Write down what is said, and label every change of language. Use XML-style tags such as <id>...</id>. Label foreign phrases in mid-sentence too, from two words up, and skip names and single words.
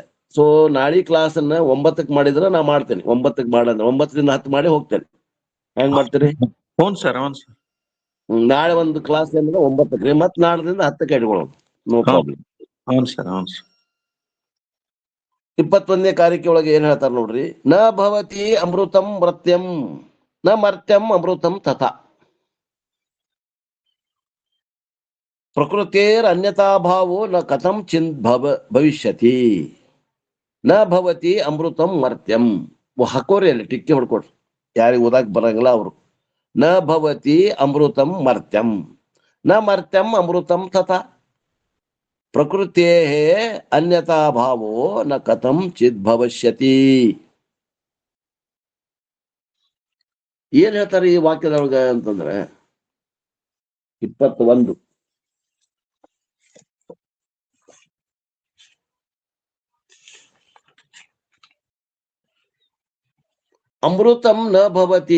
<kn>ಸೊ ನಾಳಿ ಕ್ಲಾಸ್ ಅನ್ನ 9ಕ್ಕೆ ಮಾಡಿದ್ರೆ ನಾ ಮಾಡ್ತೇನೆ. 9ಕ್ಕೆ ಮಾಡಂದ್ರೆ 9 ರಿಂದ 10 ಮಾಡಿ ಹೋಗ್ತೇನೆ. ಹೆಂಗ್ ಮಾಡ್ತೀರಿ? ಹ್ಞೂ ಸರ್. ನಾಳೆ ಒಂದು ಕ್ಲಾಸ್ ಏನಂದ್ರೆ 9ಕ್ಕೆ, ಮತ್ ನಾಳದಿಂದ 10ಕ್ಕೆ ಇಟ್ಕೊಳ್ಳೋಣ.</kn> <en>no problem.</en> <kn>ಹ್ಞೂ ಸರ್. 21ನೇ ಕಾರಿಕೆ ಒಳಗೆ ಏನ್ ಹೇಳ್ತಾರ ನೋಡ್ರಿ.</kn> <sa>ನ ಭವತಿ ಅಮೃತಂ ಮರ್ತ್ಯಂ ನ ಮರ್ತ್ಯಂ ಅಮೃತಂ ತಥಾ ಪ್ರಕೃತೇರ್ ಅನ್ಯತಾ ಭಾವೋ ನ ಕಥಂ ಚಿಂತ್ ಭವಿಷ್ಯತಿ. ನ ಭವತಿ ಅಮೃತಂ ಮರ್ತ್ಯಂ.</sa> <kn>ಹಾಕೋರಿ ಅಲ್ಲಿ ಟಿಕ್ಕಿ ಹೊಡ್ಕೊಡ್ರಿ, ಯಾರಿಗೆ ಓದಾಕ್ ಬರಂಗಿಲ್ಲ ಅವರು.</kn> <sa>ನ ಭವತಿ ಅಮೃತಂ ಮರ್ತ್ಯಂ ನ ಮರ್ತ್ಯಂ ಅಮೃತಂ ತಥಾ ಪ್ರಕೃತೇ ಅನ್ಯತಾ ಭಾವೋ ನ ಕಥಂ ಚಿತ್ ಭವಿಷ್ಯತಿ.</sa> <kn>ಏನ್ ಹೇಳ್ತಾರೆ ಈ ವಾಕ್ಯದೊಳಗ ಅಂತಂದ್ರೆ 21</kn> <sa>ಅಮೃತಂ ನ ಭವತಿ.</sa>